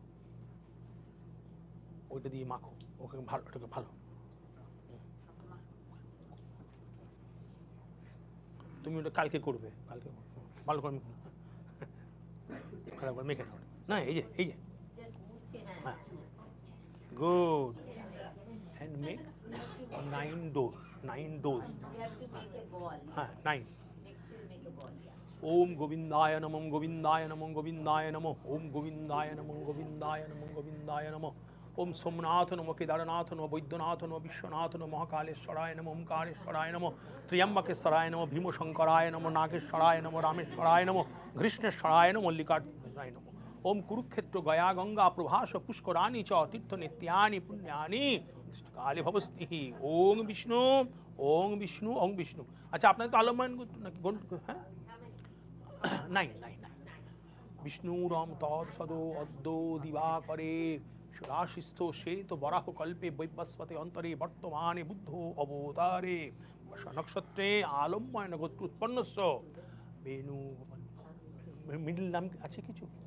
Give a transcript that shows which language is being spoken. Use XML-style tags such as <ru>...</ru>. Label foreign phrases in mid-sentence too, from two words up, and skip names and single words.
<bn>ওইটা দিয়ে মাখো, ওকে ভালো, ওটাকে ভালো, তুমি ওটা কালকে করবে, কালকে ভালো করে ভালো করে মেখে নাও না, এই যে হ্যাঁ গুড,</bn> <en>and make 9 dose,</en> <sa>হ্যাঁ 9, ওম গোবিন্দায় নমঃ গোবিন্দায় নমঃ গোবিন্দায় নমঃ ওম গোবিন্দায় নমঃ গোবিন্দায় নমঃ গোবিন্দায় নমঃ ওম সোমনাথ নমঃ কেদারনাথ নমঃ বৈদ্যনাথ নমঃ বিশ্বনাথ নমঃ মহাকালেশ্বরায় নমঃ ওমকারেশ্বরায় নমঃ ত্র্যম্বকেশ্বরায় নমঃ ভীমশঙ্করায় নমঃ নাগেশ্বরায় নমঃ রামেশ্বরায় নমঃ ঘৃষ্ণেশ্বরায় নমঃ মল্লিকার্জুনায় নমঃ ওম কুরুক্ষেত্র গয়া গঙ্গা প্রভাস পুষ্করাণি চ তীর্থ নিত্যানি পুণ্যানি কালে ভবস্তিহি ওং বিষ্ণু ওং বিষ্ণু ওং বিষ্ণু।</sa> <bn>আচ্ছা আপনাদের তো আলম্বন নাকি হ্যাঁ নাই নাই</bn> <sa>নাই বিষ্ণুরম তৎ সদো অদ্য দিবাকরে রাশিস্থ শ্বেত বরাহ কল্পে বৈবস্পতি অন্তরে বর্তমানে বুদ্ধ অবতারে নক্ষত্রে আলম্বন গোত্র উৎপন্নস্য বেনু,</sa> <bn>মিডল নাম আছে কিছু?</bn>